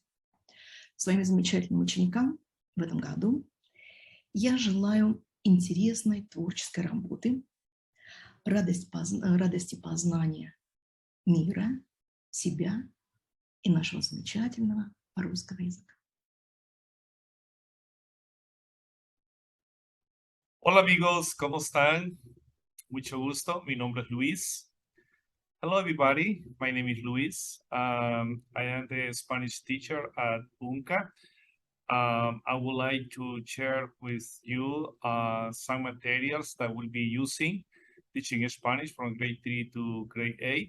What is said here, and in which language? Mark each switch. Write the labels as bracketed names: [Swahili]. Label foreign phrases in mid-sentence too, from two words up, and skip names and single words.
[Russian] Своим замечательным ученикам в этом году я желаю интересной творческой работы, радости познания мира, себя и нашего замечательного русского языка. [Spanish] Hola amigos, ¿cómo están? Mucho gusto, mi nombre es Luis. [English] Hello everybody, my name is Luis. I am the Spanish teacher at UMCA. I would like to share with you some materials that we'll be using teaching Spanish from grade 3 to grade 8.